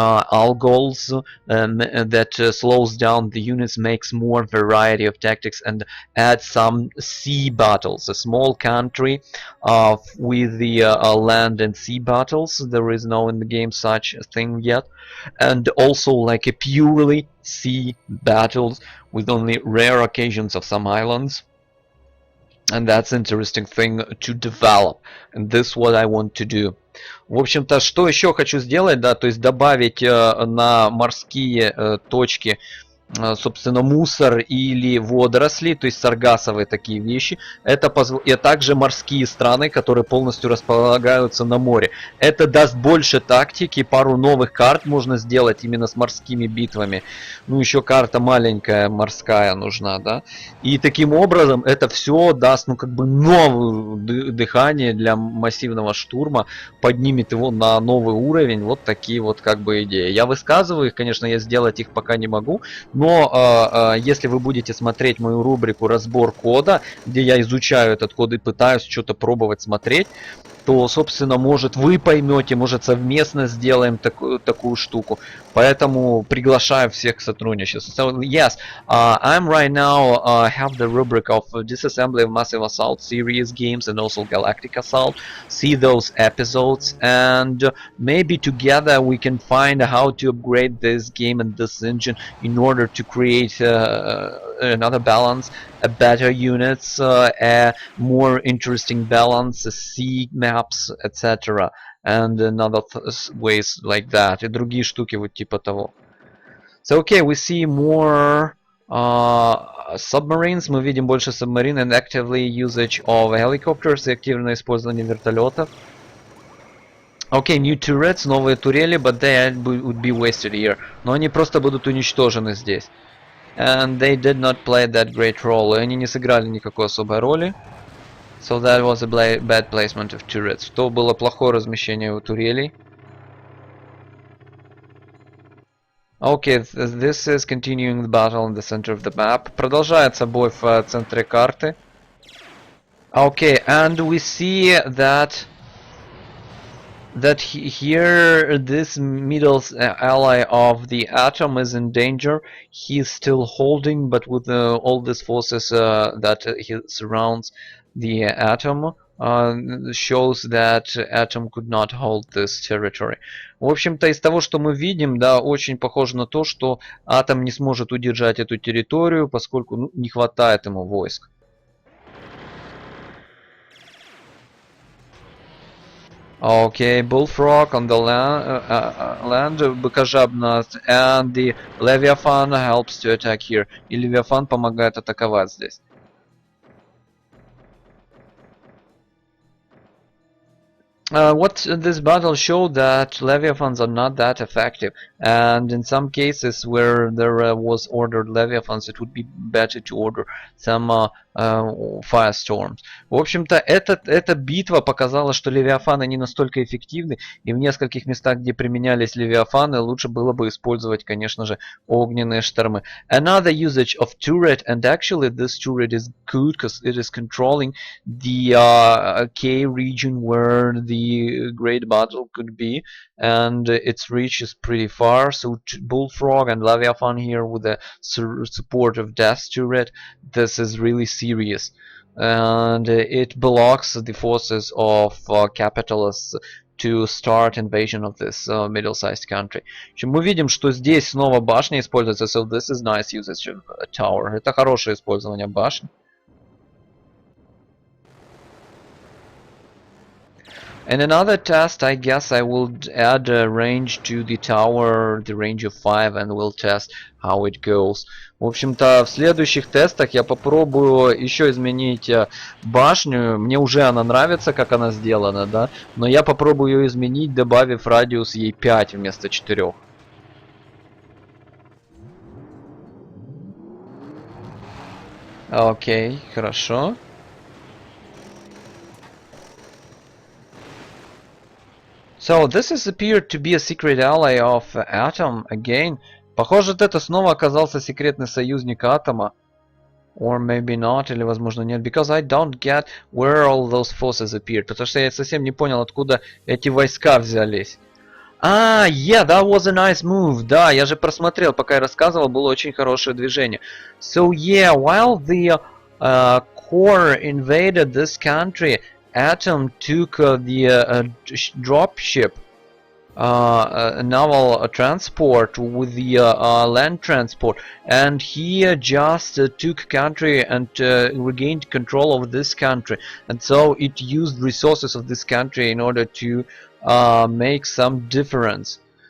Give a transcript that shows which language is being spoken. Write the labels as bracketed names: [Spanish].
[English] algols that slows down the units, makes more variety of tactics, and add some sea battles. A small country with the land and sea battles. There is no in the game such a thing yet, and also like a purely sea battles with only rare occasions of some islands. And that's interesting thing to develop, and this what I want to do. [Russian] В общем-то, что еще хочу сделать, да, то есть добавить на морские точки, собственно, мусор или водоросли, то есть саргассовые такие вещи. Это и также морские страны, которые полностью располагаются на море. Это даст больше тактики, пару новых карт можно сделать именно с морскими битвами. Ну, еще карта маленькая морская нужна, да. И таким образом это все даст, ну, как бы новое дыхание для массивного штурма, поднимет его на новый уровень. Вот такие вот как бы идеи. Я высказываю их, конечно, я сделать их пока не могу, но если вы будете смотреть мою рубрику «Разбор кода», где я изучаю этот код и пытаюсь что-то пробовать смотреть, то, собственно, может, вы поймете, может, совместно сделаем такую штуку. Поэтому приглашаю всех к сотрудничеству. [English] So, yes, I'm right now have the rubric of Disassembly of Massive Assault series games and also Galactic Assault. See those episodes, and maybe together we can find how to upgrade this game and this engine in order to create another balance, a better units, a more interesting balance, sea maps, etc. And another ways like that. [Russian] И другие штуки вот типа того. [English] So, okay, we see more submarines. [Russian] Мы видим больше [English] submarine and actively usage of helicopters [Russian] и активное использование вертолетов. [English] Okay, new turrets, [Russian] новые турели, [English] but they would be wasted here. [Russian] Но они просто будут уничтожены здесь. [English] And they did not play that great role. [Russian] И они не сыграли никакой особой роли. [English] So that was a bad placement of turrets. [Russian] То было плохое размещение у турелей. [English] Okay, this is continuing the battle in the center of the map. [Russian] Продолжается бой в центре карты. [English] Okay, and we see that here this middle ally of the atom is in danger. He's still holding, but with all these forces that he surrounds the atom, shows that atom could not hold this territory. [Russian] В общем-то, из того, что мы видим, да, очень похоже на то, что атом не сможет удержать эту территорию, поскольку не хватает ему войск. [English] Okay, Bullfrog on the land, быкожабность, and the Leviathan helps to attack here. [Russian] И Левиафан помогает атаковать здесь. [English] What this battle showed that Leviathans are not that effective, and in some cases where there was ordered Leviathans, it would be better to order some Firestorms. [Russian] В общем-то, эта битва показала, что Левиафаны не настолько эффективны, и в нескольких местах, где применялись Левиафаны, лучше было бы использовать, конечно же, огненные штормы. [English] Another usage of turret, and actually this turret is good because it is controlling the K region where the great battle could be, and its reach is pretty far. So Bullfrog and Leviathan here with the support of Death turret, this is really serious, and it blocks the forces of capitalists to start invasion of this middle-sized country. [Russian] Мы видим, что здесь снова башня используется, [English] so this is nice usage of a tower. [Russian] Это хорошее использование башни. [English] In another test, I guess I will add a range to the tower, the range of 5, and we'll test how it goes. [Russian] В общем-то, в следующих тестах я попробую еще изменить башню. Мне уже она нравится, как она сделана, да, но я попробую ее изменить, добавив радиус ей 5 вместо 4. Окей, хорошо. [English] So this is appeared to be a secret ally of Atom again. [Russian] Похоже, это снова оказался секретный союзник Атома. [English] Or maybe not, [Russian] или возможно нет. [English] Because I don't get where all those forces appeared. [Russian] Потому что я совсем не понял, откуда эти войска взялись. [English] А, yeah, that was a nice move. [Russian] Да, я же просмотрел, пока я рассказывал, было очень хорошее движение. [English] So yeah, while the core invaded this country, Atom took the dropship, naval transport with the land transport, and he just took country and regained control of this country, and so it used resources of this country in order to make some difference.